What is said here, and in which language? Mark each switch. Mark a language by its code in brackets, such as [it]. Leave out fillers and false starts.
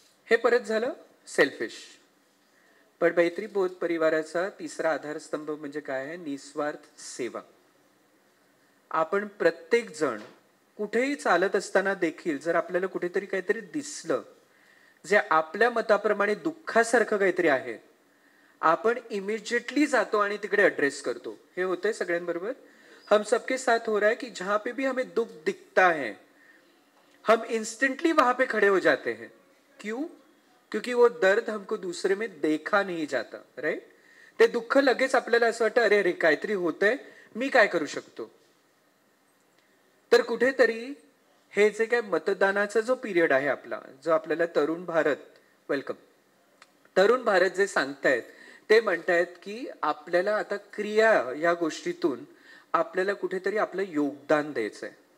[mr] हे परत झालं सेल्फिश. पण मैत्रीबोध परिवाराचा तिसरा आधारस्तंभ म्हणजे काय आहे, निस्वार्थ सेवा. आपण प्रत्येक जण कुठेही चालत असताना देखील जर आपल्याला कुठेतरी काहीतरी दिसलं जे आपल्या मताप्रमाणे दुःखासारखं काहीतरी आहे, आपण इमिजिएटली जातो आणि तिकडे ऍड्रेस करतो. हे होतंय सगळ्यांबरोबर. [hi] हम सबके साथ हो रहा है कि जहां पे भी हमें दुख दिखता है हम इंस्टेंटली वहां पे खड़े हो जाते हैं. क्यों? क्योंकि वो दर्द हमको दूसरे में देखा नहीं जाता, राइट. [mr] ते दुःख लगेच आपल्याला असं वाटतं, अरे अरे काहीतरी होतंय, मी काय करू शकतो. तर कुठेतरी हे जे काय मतदानाचा जो पिरियड आहे आपला, जो आपल्याला तरुण भारत, वेलकम, तरुण भारत जे सांगतायत ते म्हणतायत की आपल्याला आता क्रिया या गोष्टीतून आपल्याला कुठेतरी आपलं योगदान द्यायचंय.